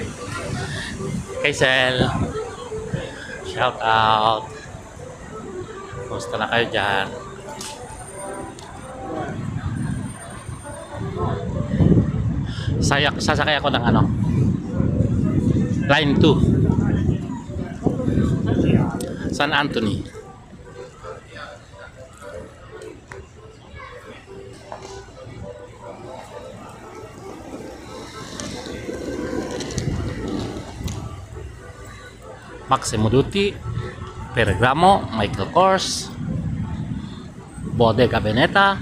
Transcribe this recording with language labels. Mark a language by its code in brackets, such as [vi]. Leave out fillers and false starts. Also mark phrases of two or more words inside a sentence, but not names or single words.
[en] Kaisel. Shoutout. [tl] Kumusta na kayo dyan? Sasakay ako ng ano, Line 2 San Anthony. Massimo Dutti, Ferragamo, Michael Kors, Bottega Veneta.